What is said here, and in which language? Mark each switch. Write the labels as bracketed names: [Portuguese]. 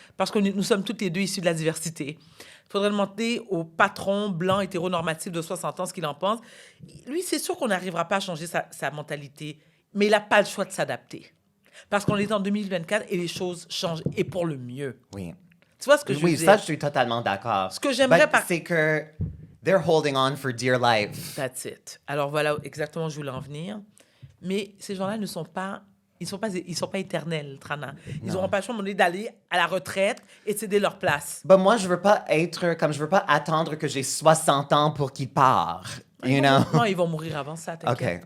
[French] Parce que nous sommes toutes les deux issus de la diversité. Il faudrait demander au patron blanc hétéronormatif de 60 ans ce qu'il en pense. Lui, c'est sûr qu'on n'arrivera pas à changer sa mentalité, mais il n'a pas le choix de s'adapter. Parce qu'on est en 2024 et les choses changent, et pour le mieux. Oui. Tu vois ce que je veux Oui, dire? ça, je suis totalement d'accord. Ce que j'aimerais C'est que [English] they're holding on for dear life. That's it. [French] Alors voilà exactement où je voulais en venir. Mais ces gens-là ne sont pas... Ils sont pas éternels, Trana. Ils n'auront pas le choix à un moment donné d'aller à la retraite et de céder leur place. Ben moi, je veux pas attendre que j'ai 60 ans pour qu'ils partent. [English] You know? [French] Non, ils vont mourir avant ça, t'inquiète.